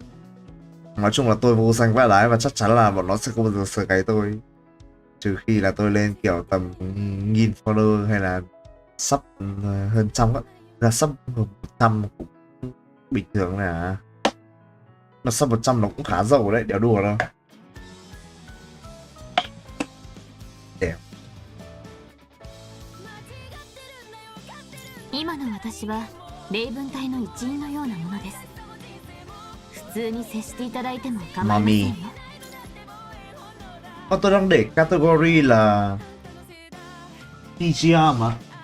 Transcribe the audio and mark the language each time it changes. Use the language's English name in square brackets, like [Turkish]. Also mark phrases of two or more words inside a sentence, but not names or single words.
[Vietnamese] Nói chung là tôi vô danh vãi lái và chắc chắn là bọn nó sẽ không bao giờ sờ cái tôi, trừ khi là tôi lên kiểu tầm 1000 follower hay là sub hơn trăm á. Là sub hơn 100 cũng bình thường nè. Mà sub 100 nó cũng khá giàu đấy, đéo đùa đâu. Đẹp. [Japanese] 今の私は霊分隊の一員のようなものです。普通に接していただいても構いませんよ。 [Vietnamese] Tôi đang để category là PGR mà.